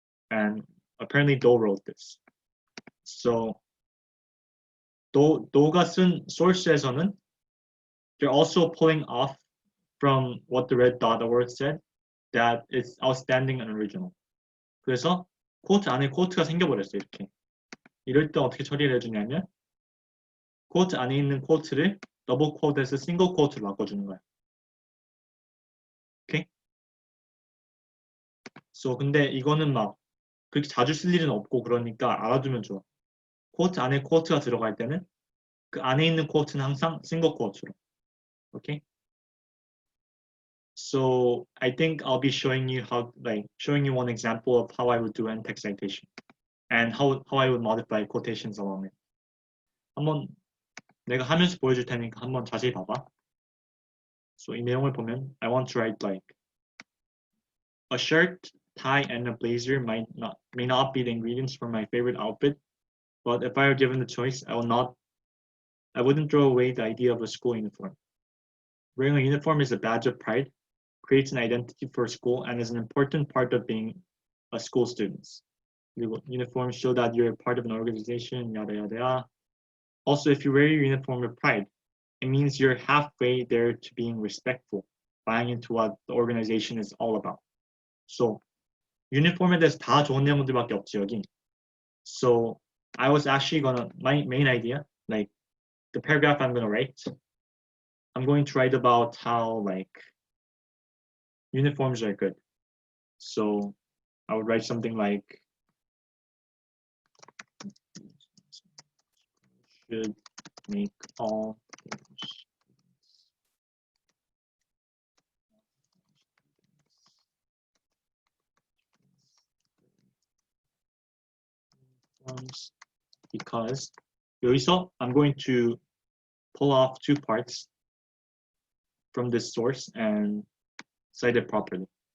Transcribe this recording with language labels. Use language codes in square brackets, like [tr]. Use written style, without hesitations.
[en] And apparently Dole wrote this. So [ko] 도가 쓴 source에서는 [en] they're also pulling off from what the Red Dot Award said, that it's outstanding and original. [ko] 그래서 quote 안에 quote가 생겨버렸어. 이렇게. 이럴 때 어떻게 처리를 해주냐면 quote 안에 있는 quote를 double quote에서 single quote로 바꿔주는 거야. 오케이? So 근데 이거는 막 그렇게 자주 쓸 일은 없고 그러니까 알아두면 좋아. quote 안에 quote가 들어갈 때는 그 안에 있는 quote는 항상 single quote로. 오케이? [en] So I think I'll be showing you one example of how I would do end text citation and how I would modify quotations along it. [ko] 한번 내가 하면서 보여줄 테니까 한번 자세히 봐봐. [en] So [ko] 이 내용을 보면 [en] I want to write like a shirt, tie, and a blazer may not be the ingredients for my favorite outfit, but if I were given the choice, I wouldn't throw away the idea of a school uniform. Wearing a uniform is a badge of pride, creates an identity for a school, and is an important part of being a school student. Uniforms show that you're part of an organization, yada yada yada. Also, if you wear your uniform with pride, it means you're halfway there to being respectful, buying into what the organization is all about. [ko] So, uniform에 대해서 다 좋은 내용들밖에 없지 여기. [en] So, I was actually my main idea, like the paragraph I'm gonna write, I'm going to write about how like uniforms are good. So, I would write something like should make all uniforms because [ko] 여기서 [en] I'm going to pull off two parts from this source and cite it properly.